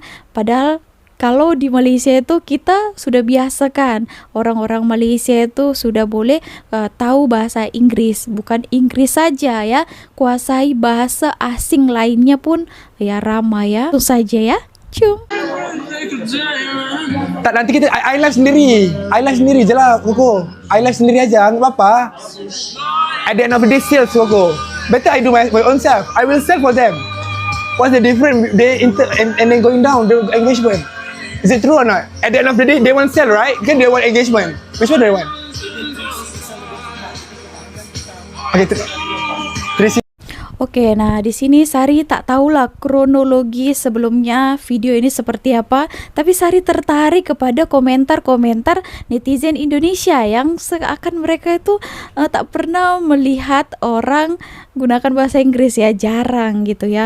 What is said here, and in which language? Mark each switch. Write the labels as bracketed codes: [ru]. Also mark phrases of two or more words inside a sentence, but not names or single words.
[ms] Padahal kalau di Malaysia itu kita sudah biasa kan, orang-orang Malaysia itu sudah boleh tahu bahasa Inggris. Bukan Inggris saja ya, kuasai bahasa asing lainnya pun ya ramai ya. Itu saja ya, cium. Tak, nanti kita [en] I live [ms] sendiri je lah Koko. [en] I live [id] sendiri aja, nggak apa-apa. [en] At the end of the day, sales will go. Better I do my own self. I will sell for them. What's the difference? And then going down the engagement. Is it true or not? At the end of the day, they want sell, right? Kan they want engagement. Which one do they want? [ms] Okay, terisi. Oke, nah di sini Sari tak tahulah kronologi sebelumnya video ini seperti apa, tapi Sari tertarik kepada komentar-komentar netizen Indonesia yang seakan mereka itu tak pernah melihat orang gunakan bahasa Inggris ya, jarang gitu ya.